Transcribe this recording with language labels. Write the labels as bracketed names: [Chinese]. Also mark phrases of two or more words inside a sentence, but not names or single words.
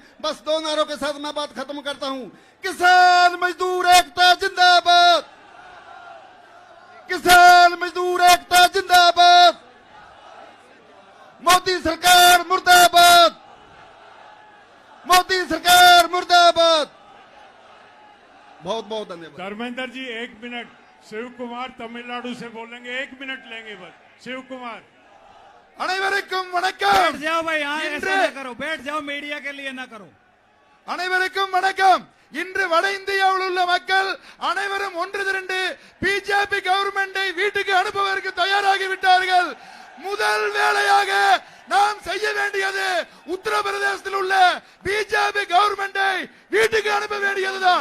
[Hindi] बस 2 नारों के साथ मैं बात खत्म करता हूं। किसान मजदूर एकता जिंदाबाद, किसान मजदूर एकता जिंदाबाद, मोदी सरकार मुर्दाबाद, मोदी सरकार मुर्दाबाद। बहुत बहुत धन्यवाद। धर्मेंद्र जी 1 मिनट। शिव कुमार तमिलनाडु से बोलेंगे, 1 मिनट लेंगे बस। शिव कुमार। [Tamil] அனைவருக்கும் வணக்கம்। [Hindi] बैठ जाओ भाई, यहाँ ऐसा ना करो, बैठ जाओ, मीडिया के लिए ना करो। [Tamil] அனைவருக்கும் வணக்கம்। இன்று வட இந்தியாவில் உள்ள மக்கள் அனைவரும் ஒன்று திரண்டு பிஜேபி கவர்மெண்டை வீட்டுக்கு அனுப்புவதற்கு தயாராகி விட்டார்கள். முதல் வேலையாக நாம் செய்ய வேண்டியது உத்தரப்பிரதேசத்தில் உள்ள பிஜேபி கவர்மெண்டை வீட்டுக்கு அனுப்ப வேண்டியதுதான்.